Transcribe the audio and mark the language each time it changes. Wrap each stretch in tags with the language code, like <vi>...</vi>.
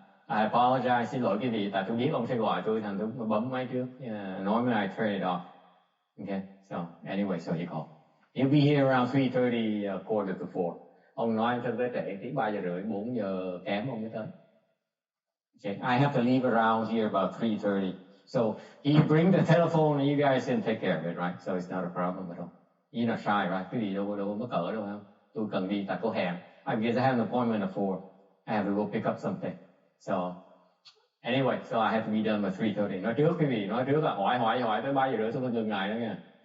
<en>I apologize,</en> <vi>xin lỗi quý vị, tại tôi biết ông sẽ gọi tôi, thành tôi bấm máy trước, nói với</vi> <en>I turn it off. Okay, so anyway, so he called. He'll be here around 3:30, quarter to 4.</en> <vi>Ông nói cho tới trễ tí 3 giờ rưỡi, 4 giờ kém ông mới tới.</vi> <en>Okay, I have to leave around here about 3:30. So he bring the telephone and you guys can take care of it, right? So it's not a problem at all. You're not shy, right?</en> <vi>Quý vị đâu có cỡ đâu không? Tôi cần đi tại có hẹn.</vi> <en>Because I have an appointment at 4. I have to go pick up something. So anyway, so I have to be done by 3:30.</en> <vi>Nói trước quý vị, nói trước là hỏi tới 3 giờ rưỡi, tôi dừng lại đó nha.</vi>